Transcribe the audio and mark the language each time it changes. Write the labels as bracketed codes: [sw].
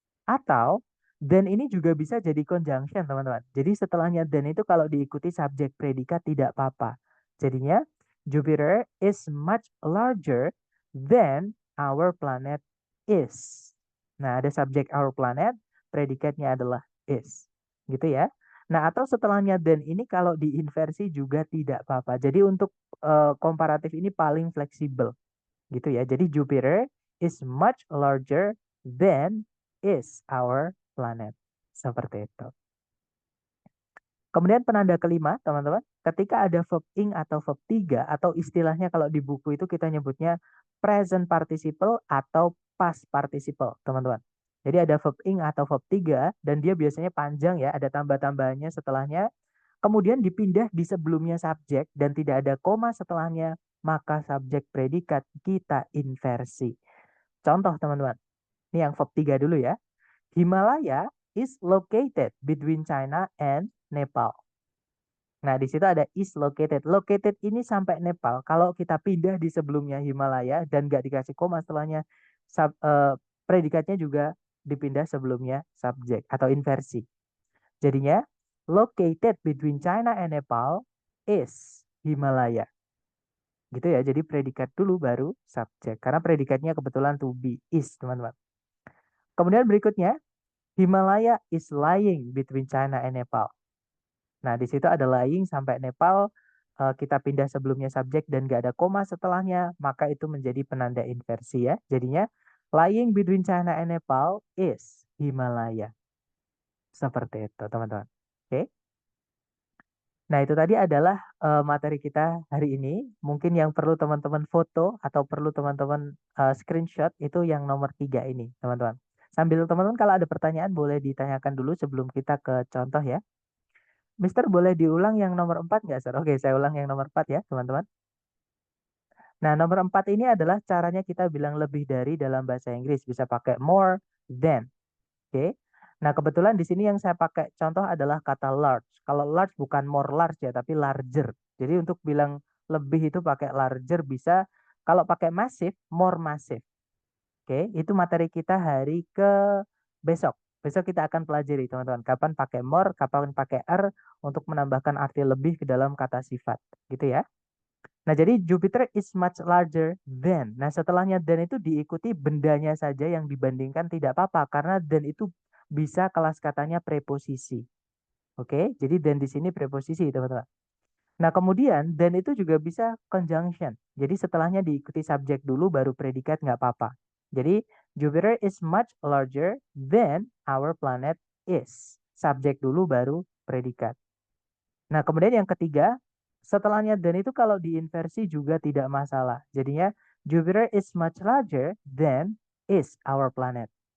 [id] Atau than ini juga bisa jadi conjunction, teman-teman. Jadi setelahnya than itu kalau diikuti subjek predikat tidak apa-apa. Jadinya [en] Jupiter is much larger than our planet is. [id] Nah, ada subjek [en] our planet, [id] predikatnya adalah is. Gitu ya. Nah, atau setelahnya than ini kalau diinversi juga tidak apa-apa. Jadi untuk komparatif ini paling fleksibel. Gitu ya. Jadi [en] Jupiter is much larger than is our planet. [id] Seperti itu. Kemudian penanda kelima, teman-teman, ketika ada verb ing atau verb 3 atau istilahnya kalau di buku itu kita nyebutnya present participle atau past participle, teman-teman. Jadi ada verb ing atau verb 3 dan dia biasanya panjang ya, ada tambah-tambahannya setelahnya. Kemudian dipindah di sebelumnya subjek dan tidak ada koma setelahnya, maka subjek predikat kita inversi. Contoh, teman-teman. Ini yang verb 3 dulu ya. [en] Himalaya is located between China and Nepal. [id] Nah, di situ ada is located. Located ini sampai Nepal. Kalau kita pindah di sebelumnya Himalaya dan nggak dikasih koma setelahnya, predikatnya juga dipindah sebelumnya subjek atau inversi. Jadinya, [en] located between China and Nepal is Himalaya. [id] Gitu ya, jadi predikat dulu baru subjek. Karena predikatnya kebetulan to be, is, teman-teman. Kemudian berikutnya, [en] Himalaya is lying between China and Nepal. [id] Nah, di situ ada lying sampai Nepal, kita pindah sebelumnya subjek dan gak ada koma setelahnya, maka itu menjadi penanda inversi ya. Jadinya, [en] lying between China and Nepal is Himalaya. [id] Seperti itu, teman-teman. Oke. Nah, itu tadi adalah materi kita hari ini. Mungkin yang perlu teman-teman foto atau perlu teman-teman screenshot itu yang nomor 3 ini, teman-teman. Sambil teman-teman kalau ada pertanyaan boleh ditanyakan dulu sebelum kita ke contoh ya. Mister boleh diulang yang nomor 4 nggak, Sir? Oke, saya ulang yang nomor 4 ya, teman-teman. Nah, nomor 4 ini adalah caranya kita bilang lebih dari dalam bahasa Inggris. Bisa pakai more than. Oke. Nah, kebetulan di sini yang saya pakai contoh adalah kata large. Kalau large bukan more large ya, tapi larger. Jadi untuk bilang lebih itu pakai larger bisa. Kalau pakai massive, more massive. Oke, itu materi kita hari ke besok. Besok kita akan pelajari, teman-teman. Kapan pakai more, kapan pakai er untuk menambahkan arti lebih ke dalam kata sifat. Gitu ya. Nah, jadi [en] Jupiter is much larger than. [id] Nah, setelahnya than itu diikuti bendanya saja yang dibandingkan tidak apa-apa. Karena than itu bisa kelas katanya preposisi. Oke, jadi than di sini preposisi, teman-teman. Nah, kemudian than itu juga bisa conjunction. Jadi setelahnya diikuti subjek dulu baru predikat nggak apa-apa. Jadi [en] Jupiter is much larger than our planet is. [id] Subjek dulu baru predikat. Nah, kemudian yang ketiga, setelahnya than itu kalau diinversi juga tidak masalah. Jadinya [en] Jupiter is much larger than is our planet.